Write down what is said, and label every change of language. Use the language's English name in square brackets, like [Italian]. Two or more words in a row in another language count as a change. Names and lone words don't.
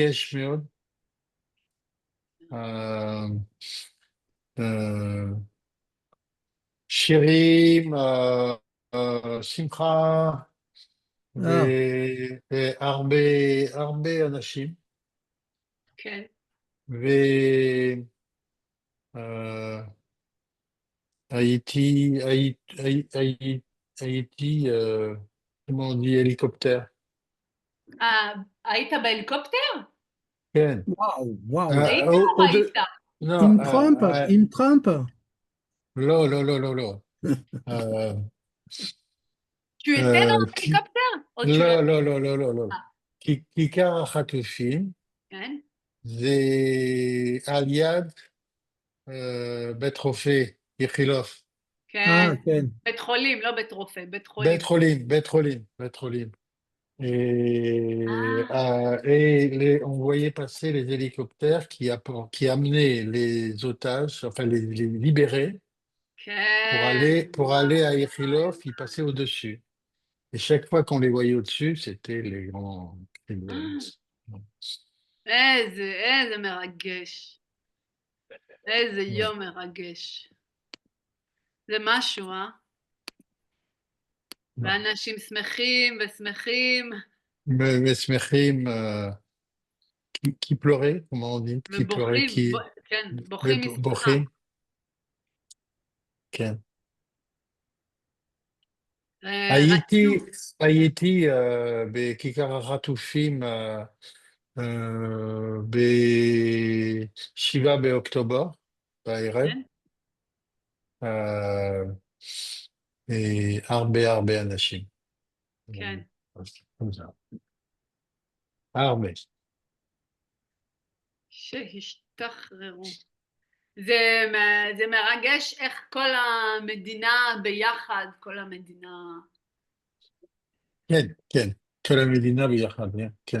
[Hebrew] מרגש מאוד. אה, אה, שירים, שמחה, Ah, והרבה הרבה אנשים, כן. והייתי, [French] comment on dit, hélicoptère. [Hebrew] היית בהליקופטר? כן. [French] waouh, waouh. [Hebrew] אה, היית [French] au- [Hebrew] או [French] au de- [Hebrew] ראית? [French] non, [Hebrew] Im Trump, Im Trump. לא, לא, לא, לא, לא. אה, [French] Tu étais dans [Hebrew] כי- [French] l'hélicoptère? או tu l'as... [Hebrew] לא, לא, לא, לא, לא, לא. אה, כיכר החטופים כן? זה על יד בית רופא איכילוב. כן. Ah, Ken. בית חולים, לא בית רופא, בית בית חולים. חולים, בית חולים, bête חולים. Et, אה, [French] on voyait passer les hélicoptères qui amenaient les otages, enfin les libérés, [Hebrew] כן. [French] pour aller à Ichilov, ils passaient au-dessus. Et chaque fois qu'on les voyait au-dessus, c'était les grands criminels. [Hebrew] איזה מרגש. איזה יום מרגש. זה משהו, אה? [French] Ouais. [Hebrew] ואנשים שמחים ושמחים, [French] Mais Smechim, qui pleurait, comment on dit, qui pleurait, [Hebrew] ובוכים, [French] qui, [Hebrew] כן, [French] mais [Hebrew] בוכים משמחה. Bochim, כן. ראינו, הייתי בכיכר החטופים ב-7 באוקטובר בערב, כן, אה, הרבה אנשים. כן. [French] comme ça. [Hebrew] הרבה. שהשתחררו. זה מרגש איך כל המדינה ביחד, כל המדינה, כן, כן. כל המדינה ביחד, כן.